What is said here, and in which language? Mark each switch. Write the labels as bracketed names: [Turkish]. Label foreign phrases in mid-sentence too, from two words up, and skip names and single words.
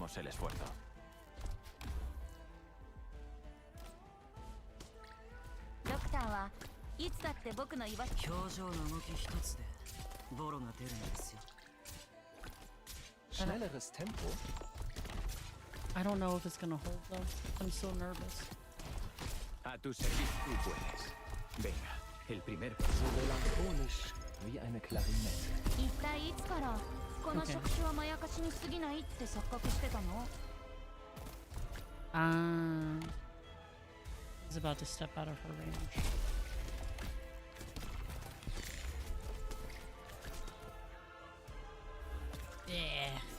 [German] Schnelleres Tempo. [English] I don't know if it's gonna hold though. I'm so nervous. [Spanish] A tu servicio tú puedes. Venga, el primer paso. [German] So melancholisch wie eine Klarinette. [English] He's about to step out of her range. Yeah.